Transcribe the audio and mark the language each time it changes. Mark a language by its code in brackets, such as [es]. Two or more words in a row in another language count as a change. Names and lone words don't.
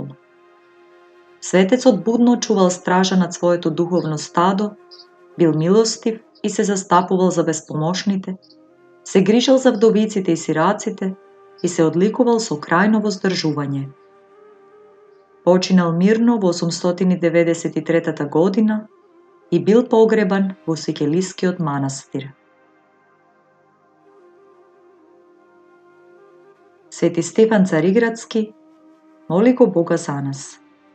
[mk] Светецот будно чувал стража над своето духовно стадо, бил милостив и се застапувал за безпомошните, се грижал за вдовиците и сираците и се одликувал со крајно воздржување. Починал мирно во 893 година и бил погребан во Сикелискиот манастир. Sveti Stefan Carigradski, moli go Boga za nas.